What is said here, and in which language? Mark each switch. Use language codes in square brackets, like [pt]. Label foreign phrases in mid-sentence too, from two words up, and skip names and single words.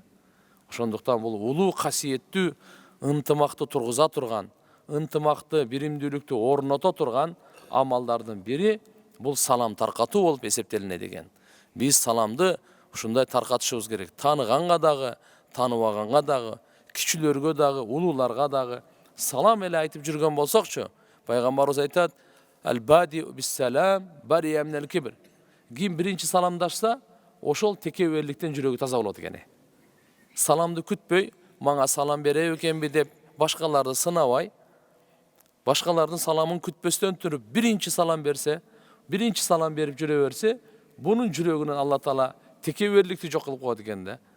[ky] Ошондуктан бул улуу касиеттүү, ынтымакты тургуза турган, ынтымакты, биримдүүлүктү орното турган амалдардын бири бул салам таркатуу болуп эсептелине деген. Биз саламды ушундай таркатышыбыз керек. Таныганга дагы, таныбаганга дагы, кичилөргө дагы, улууларга дагы салам эле айтып жүргөн болсокчу, пайгамбарыбыз айтат: [ar] "البادئ بالسلام بريء من الكبر." [ky] Ким биринчи саламдашса, ошол текеберликтен жүрөгү таза болот экен. Саламды күтпөй, мага салам бере экенби деп башкаларды сынабай, башкалардын саламын күтпөстөн туруп биринчи салам берсе, биринчи салам берип жүрө берсе, бунун жүрөгүнөн Алла Таала текеберликти жок кылып коет экен да.